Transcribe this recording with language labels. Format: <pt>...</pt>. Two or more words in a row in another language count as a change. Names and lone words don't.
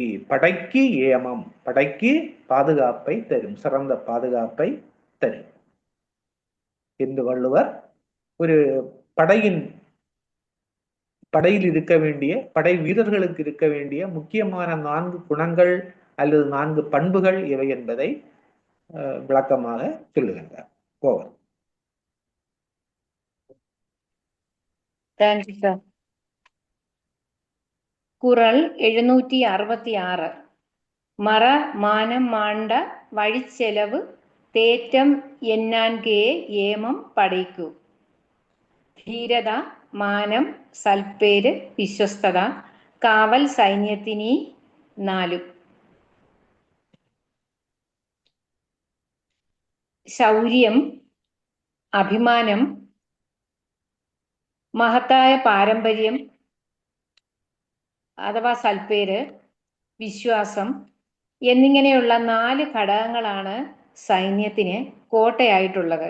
<ta>படைக்கு ஏமம், படைக்கு பாதுகாப்பை தரும், சிறந்த பாதுகாப்பை தரும் என்று வள்ளுவர் ஒரு படையில் இருக்க வேண்டிய, படை வீரர்களுக்கு இருக்க வேண்டிய முக்கியமான 4 குணங்கள் அல்லது 4 பண்புகள் இவை என்பதை விளக்கமாக சொல்லுகின்றார். ஓவர்.</ta> <en>thank you sir.</en> <ta>குறள் 766. மற மானம் மாண்ட வழிச்செலவு தேற்றம் என்னான்கே ஏமம் പടയ്ക്കു.</ta> <ml>ധീരത, മാനം, സൽപ്പേര്, വിശ്വസ്തത, കാവൽ സൈന്യത്തിനീ 4. ശൗര്യം, അഭിമാനം, മഹത്തായ പാരമ്പര്യം അഥവാ സൽപ്പേര്, വിശ്വാസം എന്നിങ്ങനെയുള്ള 4 ഘടകങ്ങളാണ് സൈന്യത്തിന് കോട്ടയായിട്ടുള്ളത്.</ml>